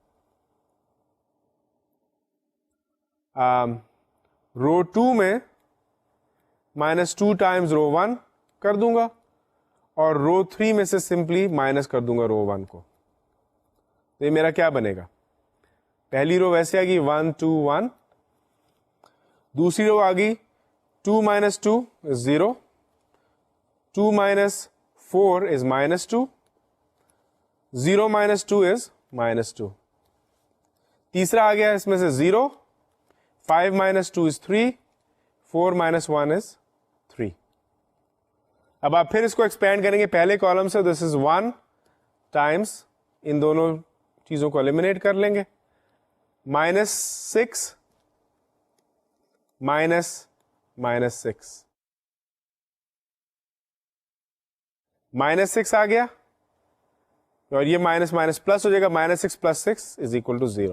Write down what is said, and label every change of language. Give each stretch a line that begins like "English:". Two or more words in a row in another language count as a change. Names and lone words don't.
Urdu: رو 2 میں -2
English: times row
Urdu: 1 کر دوں گا اور رو 3 میں سے
English: simply minus
Urdu: کر دوں گا رو 1 کو. تو یہ میرا کیا بنے گا, پہلی رو ویسے آ گئی 1 2 1, دوسری رو آ گئی
English: 2 minus 2 is 0, 2 minus 4 is -2,
Urdu: 0 minus 2 is -2. تیسرا آ گیا اس میں سے 0,
English: 5 minus 2 is 3,
Urdu: 4 minus 1 is 3. اب آپ پھر اس کو ایکسپینڈ کریں گے پہلے کالم سے,
English: this is 1 times
Urdu: ان دونوں چیزوں کو ایلیمینیٹ کر لیں گے, -6 -6 -6 آ گیا اور یہ
English: minus minus plus
Urdu: ہو جائے گا,
English: -6 + 6 is equal to 0.